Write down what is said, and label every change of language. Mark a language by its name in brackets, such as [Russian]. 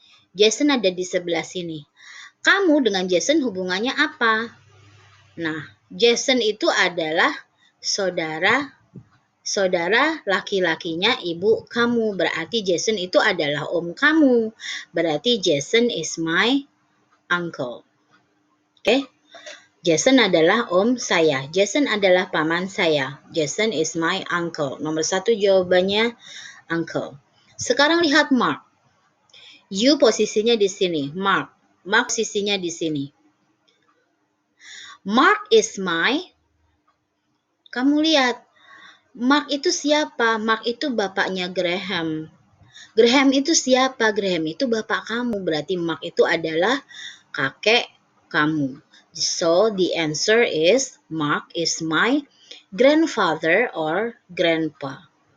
[Indonesian] Jason ada di sebelah sini. Kamu dengan Jason hubungannya apa? Nah, Jason itu adalah saudara laki-lakinya ibu kamu. Berarti Jason itu adalah om kamu. Berarti [English] Jason is my uncle. [Indonesian] Oke? Jason adalah om saya. Jason adalah paman saya. [English] Jason is my uncle. [Indonesian] Nomor 1 jawabannya uncle. Sekarang lihat Mark. You posisinya di sini. Mark posisinya di sini. [English] Mark is my. [Indonesian] Kamu lihat. Mark itu siapa? Mark itu bapaknya Graham. Graham itu siapa? Graham itu bapak kamu. Berarti Mark itu adalah kakek kamu. [English] So the answer is Mark is my grandfather or grandpa.